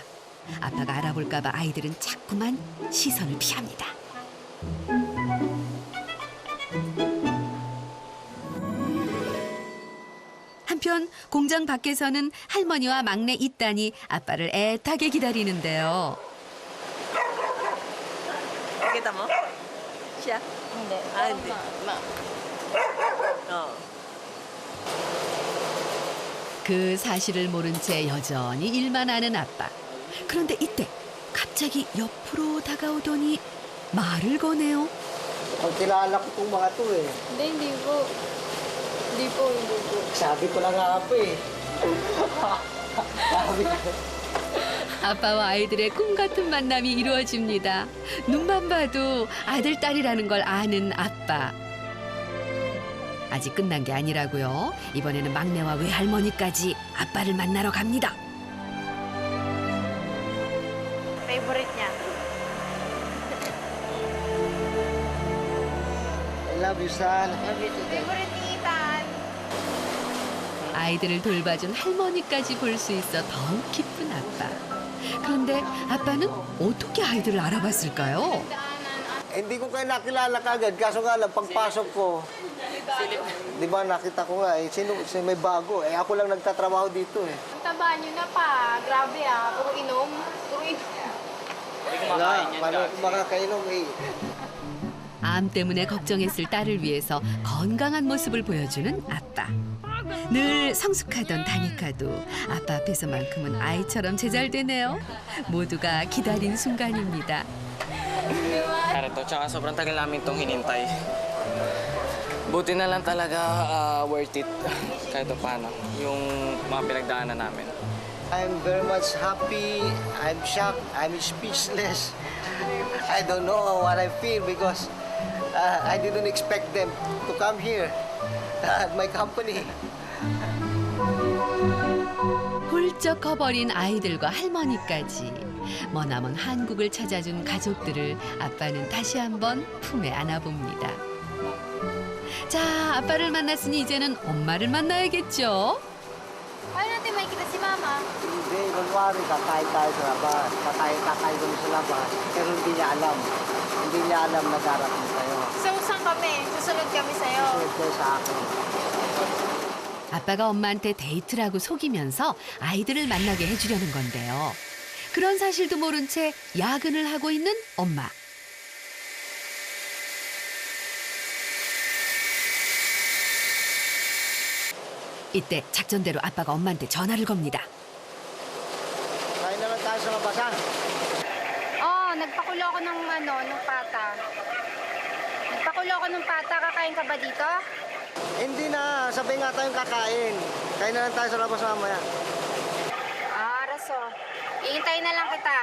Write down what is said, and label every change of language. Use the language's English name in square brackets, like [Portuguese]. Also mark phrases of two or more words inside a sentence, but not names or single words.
[Korean] 아빠가 알아볼까 봐 아이들은 자꾸만 시선을 피합니다. 한편 공장 밖에서는 할머니와 막내 이딴이 아빠를 애타게 기다리는데요. [Filipino] Kita mo? Siya? Hindi. Hindi. [Korean] 그 사실을 모른 채 여전히 일만 하는 아빠. 그런데 이때 갑자기 옆으로 다가오더니 말을 거네요. [Filipino] Kilala ko itong mga to eh. Hindi po. Sabi ko na nga po eh. Sabi ko. [Korean] 아빠와 아이들의 꿈 같은 만남이 이루어집니다. 눈만 봐도 아들, 딸이라는 걸 아는 아빠. 아직 끝난 게 아니라고요. 이번에는 막내와 외할머니까지 아빠를 만나러 갑니다. [Filipino] Favorite niya. [English] I love you, son. [Filipino] Favorite ni Ethan. [Korean] 아이들을 돌봐준 할머니까지 볼 수 있어 더욱 기쁜 아빠. 그런데 아빠는 어떻게 아이들을 알아봤을까요? [Filipino] Hindi ko kayo nakilala kagad. Kaso nga lang, pagpasok ko, di ba nakita ko nga, sino may bago. Ako lang nagtatrabaho dito eh. Ang taba nyo na pa. Grabe puro inom. Puro inom. Paano makakainom eh. [Korean] 암 때문에 걱정했을 딸을 위해서 건강한 모습을 보여주는 아빠. 늘 성숙하던 다니카도 아빠 앞에서만큼은 아이처럼 제잘되네요. 모두가 기다린 순간입니다. [Filipino] Ito, tsaka sobrang tagal namin itong hinintay. Buti na lang talaga [English] worth it [Filipino] kahit paano yung mga pinagdaanan namin. [English] I'm very much happy. I'm shocked. I'm speechless. I don't know what I feel because I didn't expect them to come here at my company. [Korean] 훌쩍 커버린 아이들과 할머니까지 머나먼 한국을 찾아준 가족들을 아빠는 다시 한번 품에 안아봅니다. 자, 아빠를 만났으니 이제는 엄마를 만나야겠죠? [Filipino] Paano natin makikita si Mama? Hindi, kunwari kakain tayo sa labas. Kakain kami sa labas. Pero hindi niya alam. Hindi niya alam na darating tayo. So, saan kami? Susunod kami sa'yo. Susunod kayo sa akin. [Korean] 아빠가 엄마한테 데이트라고 속이면서 아이들을 만나게 해주려는 건데요. 그런 사실도 모른 채 야근을 하고 있는 엄마. 이때 작전대로 아빠가 엄마한테 전화를 겁니다. [Filipino] Kain naman tayo sa labas, ha? Nagpakulo ako ng pata. Nagpakulo ako ng pata. Kakain ka ba dito? Hindi na. Sabi nga tayong kakain. Kain na lang tayo sa labas mamaya. Araso. Iintayin na lang kita.